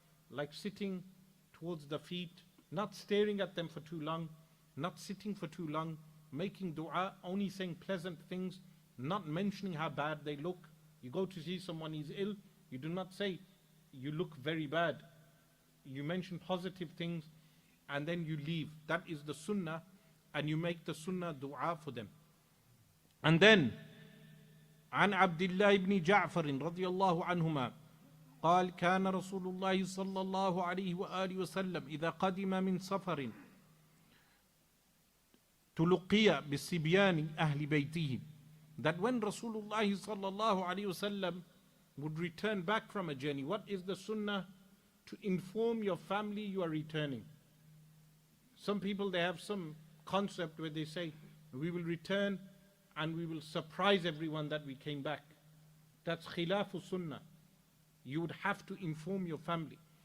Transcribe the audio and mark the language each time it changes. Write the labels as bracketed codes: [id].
[en] Like sitting towards the feet, not staring at them for too long, not sitting for too long, making dua, only saying pleasant things, not mentioning how bad they look. You go to see someone, he's ill, you do not say, you look very bad. You mention positive things, and then you leave. That is the sunnah, and you make the sunnah dua for them. And then, [ar] عن عبد الله بن جعفر رضي الله عنهما قال كان رسول الله صلى الله عليه وآله وسلم إذا قدم من سفر تلقي بالصبيان أهل بيته, [en] that when Rasulullah sallallahu alaihi wasallam would return back from a journey, what is the sunnah? To inform your family you are returning. Some people, they have some concept where they say, we will return and we will surprise everyone that we came back. That's khilafu sunnah. You would have to inform your family.